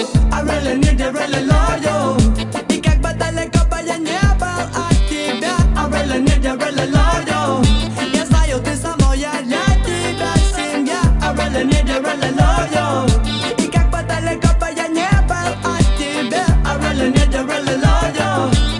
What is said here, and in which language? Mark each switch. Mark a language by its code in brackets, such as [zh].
[en] I really need you, really love you. [ru] И как бы далеко бы я не был от тебя. [en] I really need you, really love you. [ru] Я знаю, ты со мной, я для тебя семья. [en] I really need you, really love you. [ru] И как бы далеко бы я не был от тебя. [en] I really need you, really love you.